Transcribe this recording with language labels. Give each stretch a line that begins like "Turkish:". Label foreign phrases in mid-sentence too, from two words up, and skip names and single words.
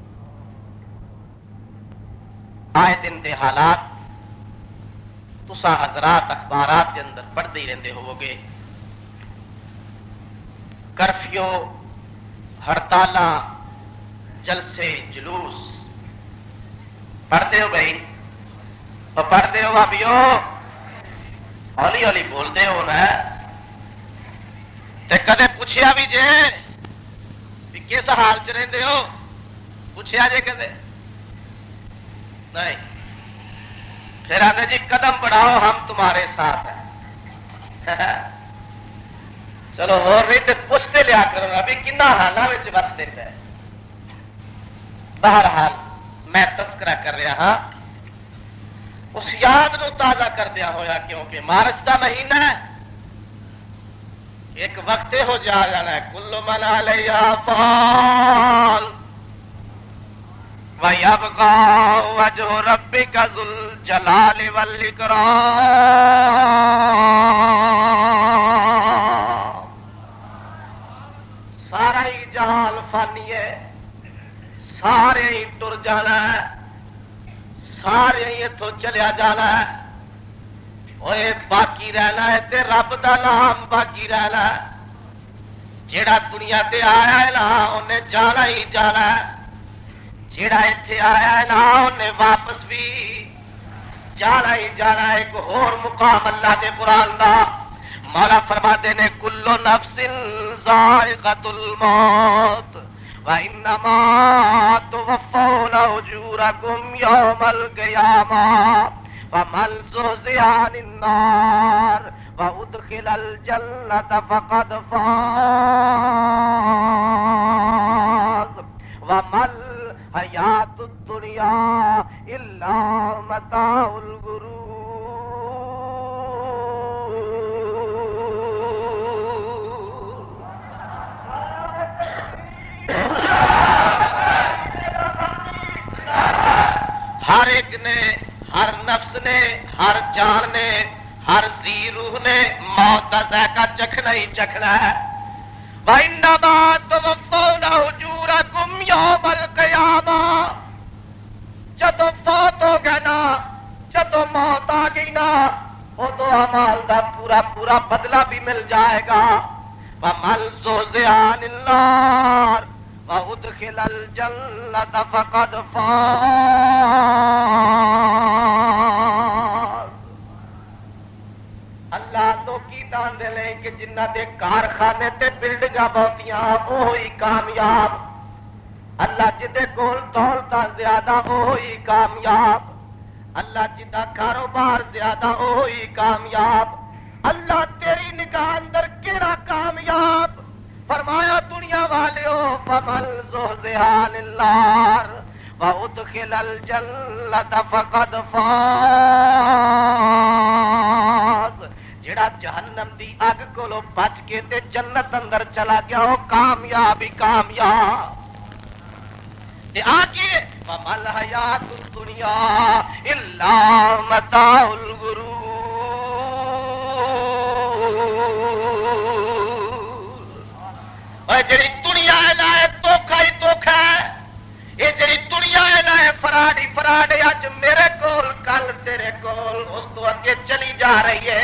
Urdu: آئے دن دے حالات تسا حضرات اخبارات کے اندر پڑھتے ہی رہتے ہو گے، کرفیو، ہڑتالاں، جلسے، جلوس پڑھتے ہو بھائی، اور پڑھتے ہو بھابیو، ہولی ہولی بولتے ہو نا۔
Punjabi: تے کدے پوچھیا بھی جے بھی کس حال چ رہندے ہو؟ پوچھیا جے کدے؟ نہیں۔
Urdu: پھر آتے جی قدم بڑھاؤ ہم تمہارے ساتھ ہیں۔ چلو اور نہیں تو پوچھتے لیا کرو ابھی کنا حالات میں بستے پہ۔
Punjabi: بہرحال میں تذکرہ کر رہا ہاں اس یاد نو تازہ کردیا ہویا، کیونکہ مارچ دا مہینہ ہے، ایک وقت ہو جانا ہے
Arabic: کل من علیہا فان وَيَبْقَى وَجْهُ رَبِّكَ ذُو الْجَلَالِ وَالْإِكْرَامِ۔
Punjabi: سارا ہی جہان فانی ہے، سارے ہی ٹر جانا ہے، سارے ہی اتوں چلیا جانا ہے، اوے باقی رہنا ہے تے رب دا نام باقی رہنا ہے۔ جیڑا دنیا تے آیا ہے نا انہیں جانا ہی جانا ہے، جیڑا ایتھے آیا ہے نا انہیں واپس بھی جانا ہی جانا ہے۔ ایک اور مقام اللہ دے قرآن دا مولا فرماتے نے
Arabic: کل نفس ذائقۃ الموت وانما توفون اجورکم یوم القیامہ فمن زحزح عن النار وادخل الجنۃ فقد فاز وما الحیاۃ الدنیا الا متاع الغرور۔
Urdu: ہر ایک نے، ہر نفس نے، ہر جان نے، ہر ذی روح نے موت کا ذائقہ چکھنا ہی چکھنا ہے۔
Arabic: وَإِنَّمَا تُوَفَّوْنَ أُجُورَكُمْ يَوْمَ الْقِيَامَةِ،
Punjabi: جدو فوت ہو گئے نا، جدو موت آ گئی نا، وہ تو اعمال دا پورا پورا بدلہ بھی مل جائے گا۔
Arabic: وَمَنْ زُحْزِحَ عَنِ النَّارِ وَأُدْخِلَ الْجَنَّةَ فَقَدْ فَازَ۔
Punjabi: اللہ تو کی دان دے لیں کہ جنہ دے کارخانے تے بلڈنگاں بہتیاں وہی کامیاب، اللہ جدے کول دولتاں زیادہ وہی کامیاب، اللہ جدا کاروبار زیادہ وہی کامیاب۔ اللہ تیری نگاہ اندر کیڑا کامیاب؟
Urdu: فرمایا دنیا والیو
Arabic: فمن زحزح عن النار وادخل الجنۃ فقد فاز۔
Punjabi: جڑا جہنم دی اگ کولو بچ کے تے جنت اندر چلا گیا وہ کامیاب ہی کامیاب۔
Arabic: آگے وَمَا الْحَيَاةُ الدُّنْيَا إِلَّا مَتَاعُ الْغُرُورِ۔
Punjabi: اور جڑی دنیا ہے نا دھوکھا ہی دھوکھا ہے، یہ جڑی دنیا ہے نا فراڈ ہی فراڈ ہے، اج میرے کول کل تیرے کول، اس تو اگے چلی جا رہی ہے۔